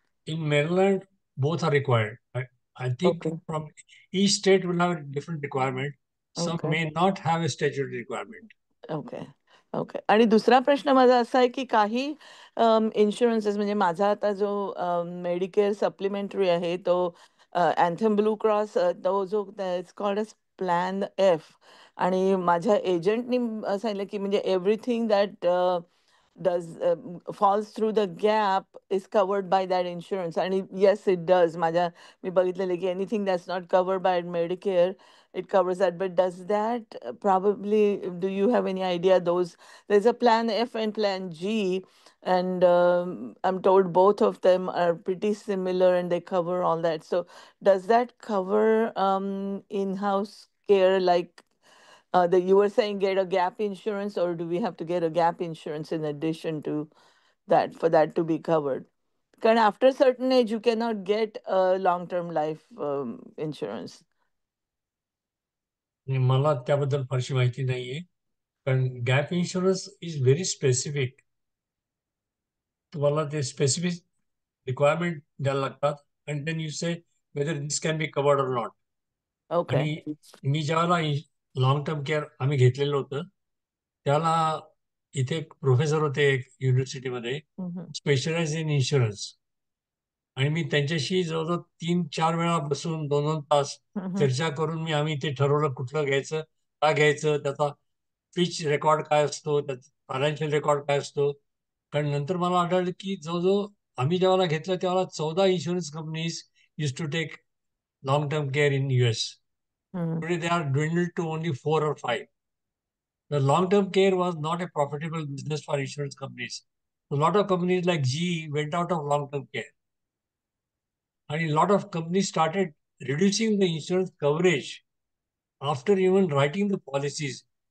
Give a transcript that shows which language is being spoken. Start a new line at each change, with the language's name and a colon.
English: In Maryland, both are required. I think okay. from each state will have a different requirement. Some okay. may not have a statutory requirement. Okay. Okay.
Marathi: आणि दुसरा प्रश्न माझा असा आहे की काही इन्शुरन्सेस, म्हणजे माझा आता जो मेडिकेअर सप्लिमेंटरी आहे तो अँथम ब्लू क्रॉस, तो जो it's called age plan F. आणि माझ्या एजंटनी सांगितलं की म्हणजे
English: Everything that does falls through the gap is covered by that insurance. And yes, it does.
Marathi: मी बघितलेलं की
English: anything that's not covered by Medicare, it covers that. But does that probably, do you have any idea those, there's a plan F and plan G, and I'm told both of them are pretty similar and they cover all that. So does that cover in-house care, like you were saying get a gap insurance, or do we have to get a gap insurance in addition to that for that to be covered? Because after a certain age, you cannot get a long-term life insurance.
Marathi: आणि मला त्याबद्दल फारशी माहिती नाहीये, कारण gap insurance
English: Is very specific.
Marathi: तुम्हाला ते specific requirement द्यायला लागतात,
English: And then you say whether this can be covered or not. Okay.
Marathi: आणि मी ज्यावेळेला लॉंग टर्म केअर आम्ही घेतलेलं होतं, त्याला इथे एक प्रोफेसर होते एक युनिव्हर्सिटीमध्ये, Mhm.
English: Specialise in insurance.
Marathi: आणि मी त्यांच्याशी जवळजवळ 3-4 वेळा बसून 2-2 तास Mhm. चर्चा करून मी ते ठरवलं कुठलं घ्यायचं, का घ्यायचं, त्याचा पिच रेकॉर्ड काय असतो, त्याचा फायनान्शियल रेकॉर्ड काय असतो. कारण नंतर मला आढळलं की जवळजवळ आम्ही जेव्हा घेतलं तेव्हा 14 insurance companies
English: Use to take long term care in US. Mhm. Today they are dwindled to only 4 or 5. The long term care was not a profitable business for insurance companies. A lot of companies like GE went out of long term care. And a lot of companies started reducing the insurance coverage after even writing the policies.